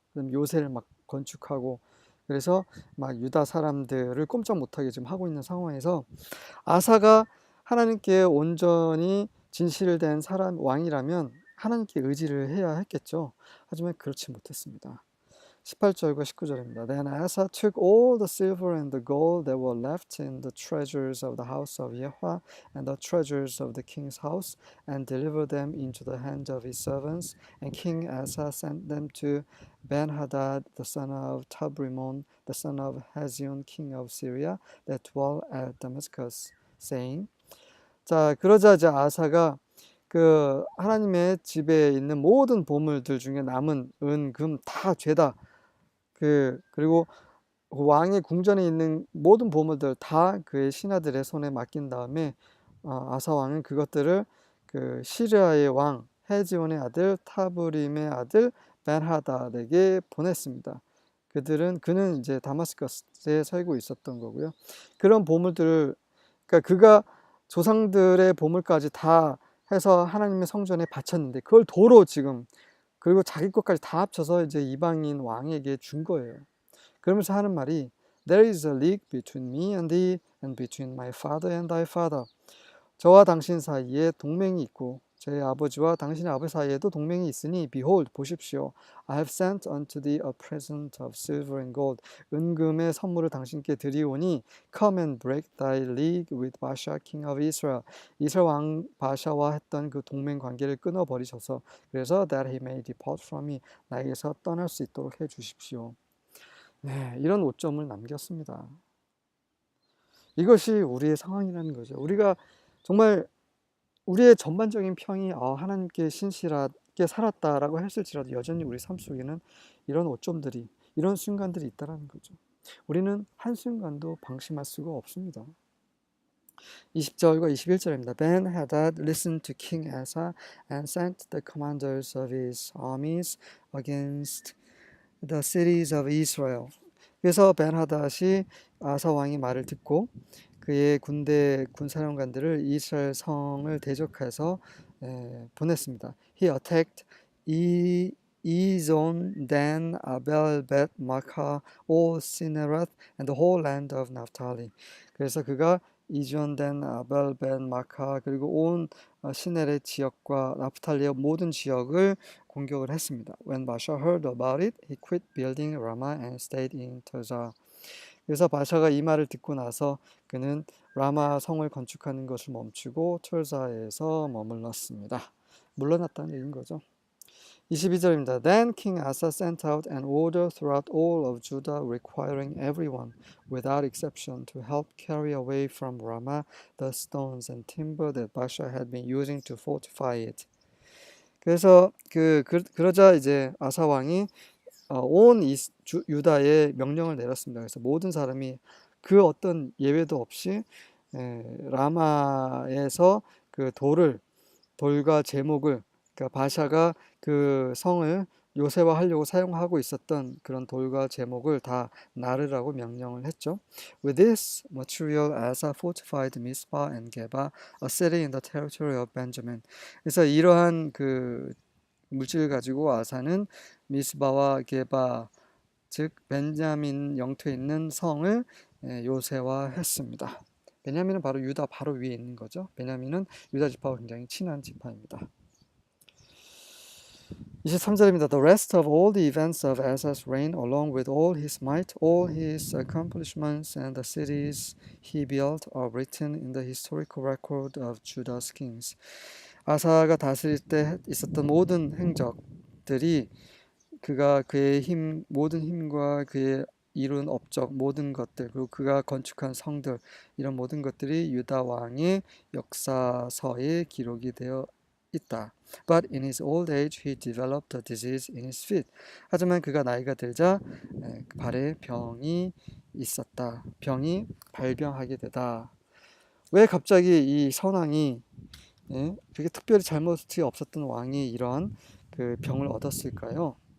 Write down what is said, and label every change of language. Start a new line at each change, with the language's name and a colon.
Korean: 그럼 요새를 막 건축하고, 그래서 막 유다 사람들을 꼼짝 못하게 지금 하고 있는 상황에서 아사가 하나님께 온전히 진실된 사람 왕이라면 하나님께 의지를 해야 했겠죠. 하지만 그렇지 못했습니다. 18절과 19절입니다.
English: Then Asa took all the silver and the gold that were left in the treasures of the house of Yahweh and the treasures of the king's house and delivered them into the hands of his servants. And King Asa sent them to Ben-Hadad, the son of Tabrimon, the son of Hazion, king of Syria, that dwelt at Damascus, saying,
Korean: 자, 그러자 이제 아사가 그 하나님의 집에 있는 모든 보물들 중에 남은 은, 금 다 죄다. 그리고 왕의 궁전에 있는 모든 보물들 다 그의 신하들의 손에 맡긴 다음에 아사 왕은 그것들을 그 시리아의 왕 헤지온의 아들 타브림의 아들 벤하닷에게 보냈습니다. 그는 이제 다마스커스에 살고 있었던 거고요. 그런 보물들을 그러니까 그가 조상들의 보물까지 다 해서 하나님의 성전에 바쳤는데 그걸 도로 지금 그리고 자기 것까지 다 합쳐서 이제 이방인 왕에게 준 거예요. 그러면서 하는 말이
English: There is a league between me and thee and between my father and thy father.
Korean: 저와 당신 사이에 동맹이 있고 제 아버지와 당신의 아버지 사이에도 동맹이 있으니
English: behold
Korean: 보십시오.
English: I have sent unto thee a present of silver and gold.
Korean: 은금의 선물을 당신께 드리오니
English: come and break thy league with Baasha king of Israel.
Korean: 이스라엘 왕 바샤와 했던 그 동맹 관계를 끊어 버리셔서 그래서
English: that he may depart from me.
Korean: 나에게서 떠날 수 있도록 해 주십시오. 네, 이런 오점을 남겼습니다. 이것이 우리의 상황이라는 거죠. 우리가 정말 우리의 전반적인 평이 하나님께 신실하게 살았다라고 했을지라도 여전히 우리 삶 속에는 이런 오점들이, 이런 순간들이 있다는 거죠. 우리는 한순간도 방심할 수가 없습니다. 20절과 21절입니다.
English: Ben-Hadad listened to King Asa and sent the commanders of his armies against the cities of Israel.
Korean: 그래서 벤하닷이 아사 왕의 말을 듣고 그의 군사령관들을 이스라엘 성을 대적해서 보냈습니다.
English: He attacked Ezon, Dan, Abel, Bet, Makkah, all Sinerat, and the whole land of Naphtali.
Korean: 그래서 그가 이존, 단, 아벨, 벳, 마카 그리고 온 시네레 지역과 나프탈리의 모든 지역을 공격을 했습니다.
English: When Baasha heard about it, he quit building Ramah and stayed in Tirzah.
Korean: 그래서 바샤가 이 말을 듣고 나서 그는 라마 성을 건축하는 것을 멈추고 툴사에서 머물렀습니다. 물러났다는 얘기인 거죠. 22절입니다.
English: Then King Asa sent out an order throughout all of Judah requiring everyone, without exception, to help carry away from Ramah the stones and timber that Baasha had been using to fortify it.
Korean: 그래서 그러자 이제 아사 왕이 온 유다에 명령을 내렸습니다. 그래서 모든 사람이 그 어떤 예외도 없이 라마에서 그 돌과 제목을 그러니까 바샤가 그 성을 요새화하려고 사용하고 있었던 그런 돌과 제목을 다 나르라고 명령을 했죠.
English: With this material, Asa fortified Mizpah and Geba, a city in the territory of Benjamin.
Korean: 그래서 이러한 그 물질을 가지고 아사는 미스바와 게바, 즉 벤자민 영토에 있는 성을 요새화했습니다. 베냐민은 바로 유다 바로 위에 있는 거죠. 베냐민은 유다 지파와 굉장히 친한 지파입니다. 23절입니다.
English: The rest of all the events of Asa's reign, along with all his might, all his accomplishments, and the cities he built, are written in the historical record of Judah's kings.
Korean: 아사가 다스릴 때 있었던 모든 행적들이 그가 그의 모든 힘과 그의 이룬 업적, 모든 것들, 그리고 그가 건축한 성들, 이런 모든 것들이 유다 왕의 역사서에 기록이 되어 있다.
English: But in his old age he developed a disease in his feet.
Korean: 하지만 그가 나이가 들자 발에 병이 있었다. 병이 발병하게 되다. 왜 갑자기 이 선왕이 그게 특별히 잘못이 없었던 왕이 이런 그 병을 얻었을까요?